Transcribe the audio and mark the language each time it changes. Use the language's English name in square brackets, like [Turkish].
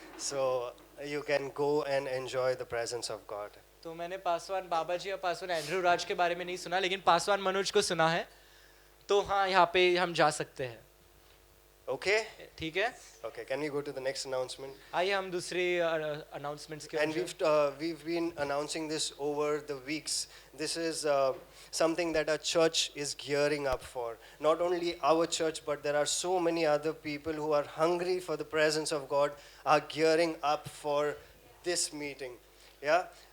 [English] So you can go and enjoy the presence of God. [Hindi] तो मैंने पासवान बाबा जी और Paswan Andrew राज के बारे में नहीं सुना, लेकिन पासवान मनोज को सुना है. तो हाँ, यहाँ पे हम जा सकते हैं. [English] Okay? [Hindi] ठीक है. [English] Okay, can we go to the next announcement? [Hindi] आइए हम दूसरे अनाउंसमेंट्स के [English] And [Hindi] ore [English] we've been announcing this over the weeks. This is something that our church is gearing up for. Not only our church, but there are so many other people who are hungry for the presence of God, are gearing up for this meeting. Yeah.